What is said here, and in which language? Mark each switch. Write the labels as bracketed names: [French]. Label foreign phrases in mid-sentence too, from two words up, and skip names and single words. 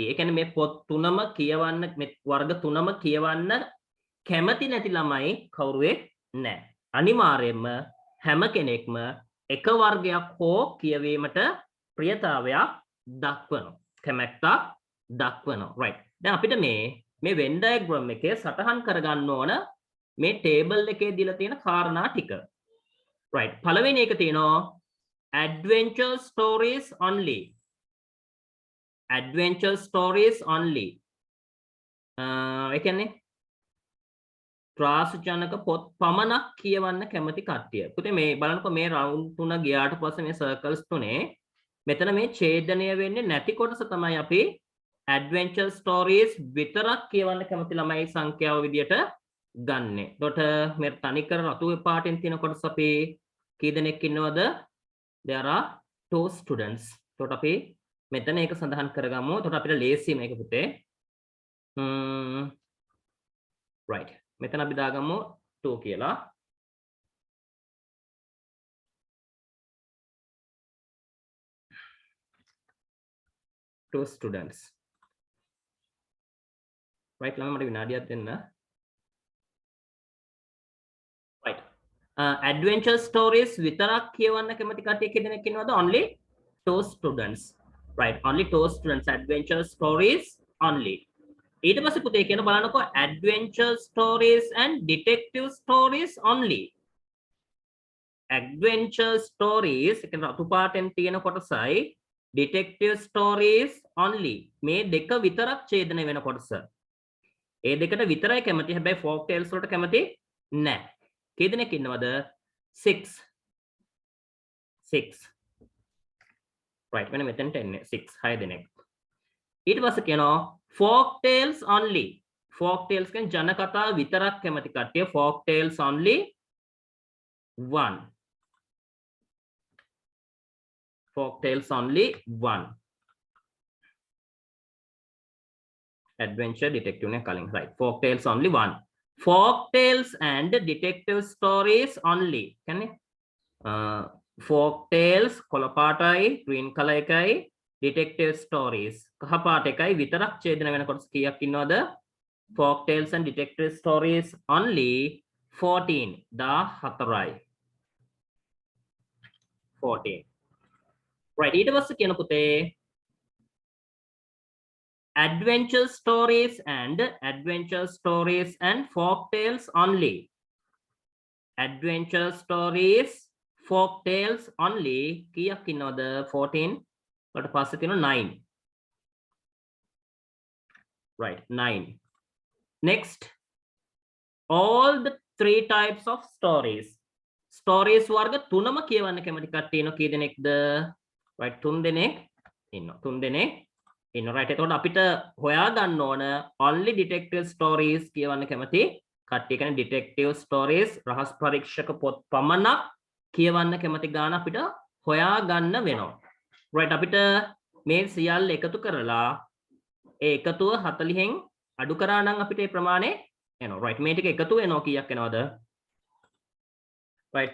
[Sinhala] ඒ කියන්නේ මේ පොත් තුනම කියවන්න, මේ වර්ග තුනම කියවන්න කැමති නැති ළමයි කවුරුවෙක් නැහැ. අනිවාර්යයෙන්ම හැම කෙනෙක්ම එක වර්ගයක් හෝ කියවීමට ප්‍රියතාවයක් දක්වනවා. කැමැත්තක් දක්වනවා. Right. දැන් අපිට මේ [English] Venn diagram [Sinhala] එකේ සටහන් කරගන්න ඕන මේ table එකේ දීලා තියෙන කාරණා ටික. [English] Right. [Sinhala] පළවෙනි එක තියෙනවා [English] adventure stories only. Adventure stories only. [Sinhala] ඒ කියන්නේ ත්‍රාසජනක පොත් පමණක් කියවන්න කැමති කට්ටිය. පුතේ මේ බලන්නකො මේ round 3 ගියාට පස්සේ මේ circles තුනේ මෙතන මේ ඡේදනය වෙන්නේ නැති කොටස තමයි අපි [English] adventure stories [Sinhala] විතරක් කියවන්න කැමති ළමයි සංඛ්‍යාව විදියට ගන්නෙ. එතකොට මේ තනිකර රතු පාටින් තියෙන කොටස අපි කී දෙනෙක් ඉන්නවද? [English] There are 2 students. [Sinhala] එතකොට අපි මෙතන ඒක සඳහන් කරගමු. එතකොට අපිට ලේසි මේක පුතේ. right. මෙතන අපි දාගමු 2 කියලා. [English] Two students. right. [Sinhala] ළම මට විනාඩියක් දෙන්න. right. [English] adventure stories [Sinhala] විතරක් කියවන්න කැමති කට්ටිය කෙනෙක් ඉන්නවද? [English] only two students. right. only two students. adventure stories only. [Sinhala] ඊට පස්සේ පුතේ කියන බලන්නකෝ [English] adventure stories and detective stories only. adventure stories [Sinhala] එක රතු පාටෙන් තියෙන කොටසයි [English] detective stories only [Sinhala] මේ දෙක විතරක් ඡේදනය වෙන කොටස. ඒ දෙකට විතරයි කැමති. හැබැයි [English] folk tales [Sinhala] වලට කැමති නැහැ. කී දෙනෙක් ඉන්නවද? 6. right. මෙන්න මෙතෙන්ට එන්නේ 6 6 දෙනෙක්. ඊට පස්සේ කියනවා [English] folk tales only. folk tales [Sinhala] කියන්නේ ජන කතා විතරක් කැමති කට්ටිය [English] folk tales only 1. folk tales only 1. adventure detective ne කලින් right. folk tales only 1. folk tales and detective stories only. [Sinhala] කියන්නේ [English] folk tales [Sinhala] කොළ පාටයි [English] green color [Sinhala] එකයි [English] detective stories [Sinhala] කහ පාට එකයි විතරක් ඡේදන වෙන කොටස කීයක් ඉන්නවද? [English] folk tales and detective stories only 14. [Sinhala] 14යි. 14. [English] right. [Sinhala] ඊට පස්සේ කියන පුතේ [English] adventure stories and folk tales only. adventure stories folk tales only [Sinhala] කීයක් ඉන්නවද? [English] 14. [Sinhala] ඊට පස්සේ තියෙනවා 9. [English] right. 9. next, all the 3 types of stories. [Sinhala] stories වර්ග තුනම කියවන්න කැමති කට්ටිය ඉන්න කී දෙනෙක්ද? right. 3 දෙනෙක් ඉන්නවා. 3 දෙනෙක් ඉන්නවා. right. එතකොට අපිට හොයා ගන්න ඕන [English] only detective stories [Sinhala] කියවන්න කැමති කට්ටිය. කියන්නේ [English] detective stories [Sinhala] රහස් පරීක්ෂක පොත් පමණක් කියවන්න කැමති ගාන අපිට හොයා ගන්න වෙනවා. right. අපිට මේ සියල්ල එකතු කරලා ඒ එකතුව 40න් අඩු කරා නම් අපිට ඒ ප්‍රමාණය එනවා. right. මේ ටික එකතු වෙනවා කීයක් එනවද? right.